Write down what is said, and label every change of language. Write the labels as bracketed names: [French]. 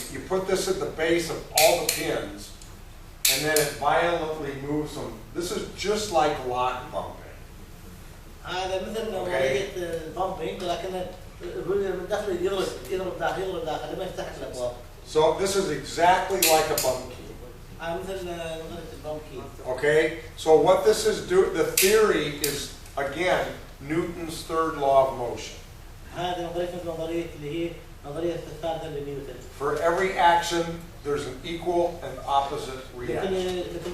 [English] You put this at the base of all the pins, and then it violently moves them. This is just like lock bumping. [Arabic] هذا مثل نوعية bumping لكن من داخل يضرب داخل لما يفتح الأبواب. [English] So this is exactly like a bump key. [Arabic] مثل البامب كي. [English] Okay? So what this is the theory is, again, Newton's third law of motion. [Arabic] هذه نظرية اللي هي نظرية الثالثة لنيوتن. [English] For every action, there's an equal and opposite reaction.